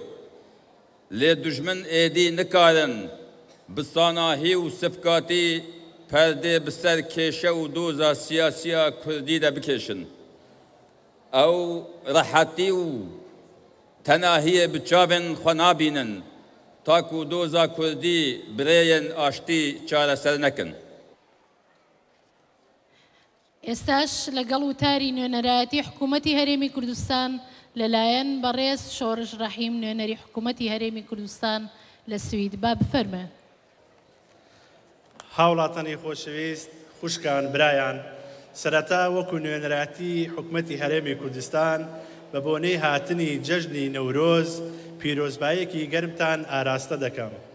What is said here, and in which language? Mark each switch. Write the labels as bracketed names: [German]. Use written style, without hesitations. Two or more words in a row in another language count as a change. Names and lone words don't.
[Kurdish] Lê dijmin êdî nikarin bi sanahî û sifkatî perdê bi ser kêşe û doza siyasiya Kurdî de bikêşin. Ew rehetî û tenahiyê bi çavên xwe nabînin ta ku doza Kurdî birêyên aştî çareser nekin. [Central Kurdish] ئێستاش لەگەڵ وتاری نوێنەرایەتی حکوومەتی هەرێمی کوردستان لەلایەن بەڕێز شۆڕش ڕەحیم نوێنەری حکوومەتی هەرێمی کوردستان لە سوید با بفەرمێ. هاوڵاتانی خۆشەویست، خوشکان، برایان، سەرەتا وەکو نوێنەراتی حکوومەتی هەرێمی کوردستان بە بۆنەی هاتنی جەژنی نەورۆز پیرۆزبایەکی گەرمتان ئاراستە دەکەم.